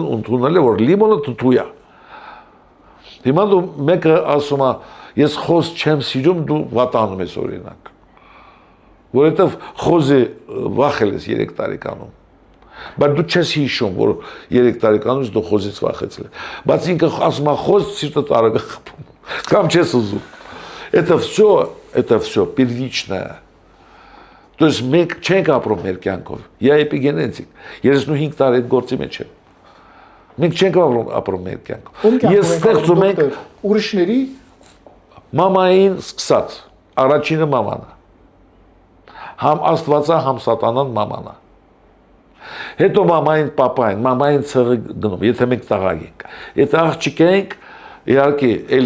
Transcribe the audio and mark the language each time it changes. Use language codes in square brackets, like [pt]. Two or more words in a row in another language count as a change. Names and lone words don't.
[hy] ընդունել է, որ լիմոնը թթու է։ Հիմա դու մեկը ասում է, ես խոզ չեմ սիրում, դու վատանում ես օրինակ։ Որովհետև խոզի վախել ես 3 տարեկանում։ Բայց դու չես հիշում, որ 3 տարեկանից դու խոզից վախեցել ես։ Բայց ինքը ասում է, խոզ սիրտը տարագ խփում։ Կամ չես ուզում։ [ru] Это все первичное. То есть [hy] մենք չենք ապրում մեր կյանքով։ Я էպիգենետիկ։ 35 տարի այդ գործի մեջ եմ։ Մենք չենք ապրում մեր կյանքով։ Ես ստեղծում ենք ուրիշների մամային սկսած, առաջինը մաման է։ Համ Աստվածը, համ Սատանան մաման է։ Հետո մամային, պապային, մամային ցեղը գնում, եթե մենք տղակ ենք։ Եթե աղջիկ ենք, իհարկե, էլի